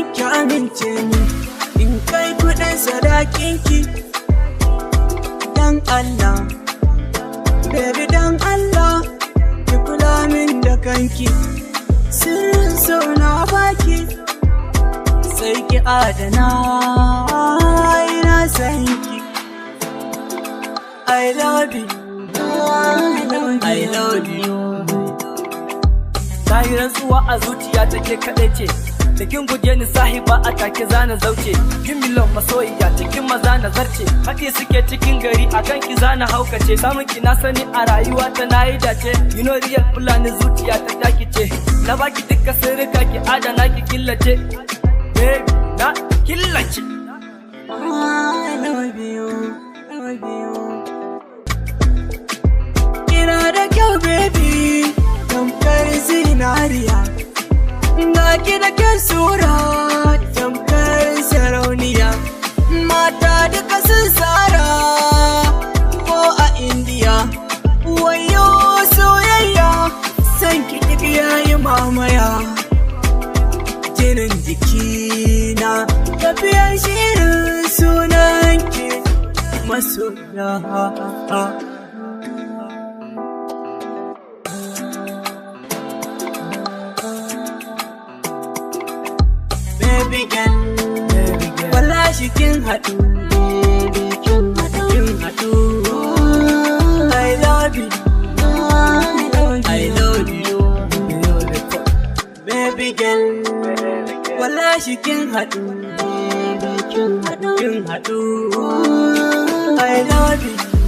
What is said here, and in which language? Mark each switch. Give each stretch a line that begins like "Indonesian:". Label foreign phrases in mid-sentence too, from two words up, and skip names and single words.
Hausa: ki amince min in kai kuɗin sadakinki dan Allah, baby dan Allah ki kula min da kanki, sirrin so na baki sai ki adana, ina san ki.
English: I love you, I love you.
Hausa: Ta yi rantsuwa a zuciya take kaɗai ce, da kin guje ni sahiba a take zana zauce, kin milon masoyiya cikin maza na zarce, haɗi suke cikin gari a kan ki zana haukace, samun ki na sani a rayuwa ta na yi dace,
English: you know real
Hausa: fulani zuciya ta taki ce, na baki duka sirrika ki adana ki killace, baby na killace.
English: I love you, I love you.
Hausa: Kina da kyau baby, tamkar zinariya, ga ki da kyan sura tamkar sarauniya, mata duka sun tsara ko a Indiya, wayo soyayya san ki duk yayi mamaya, jinin jikina tafiyar shirin sunan ki masoya.
English: Baby girl,
Hausa: wallahi kin haɗu, kin haɗu,
English: I love you, I love you, beautiful. Baby girl,
Hausa: wallahi kin haɗu, kin haɗu,
English: I love you.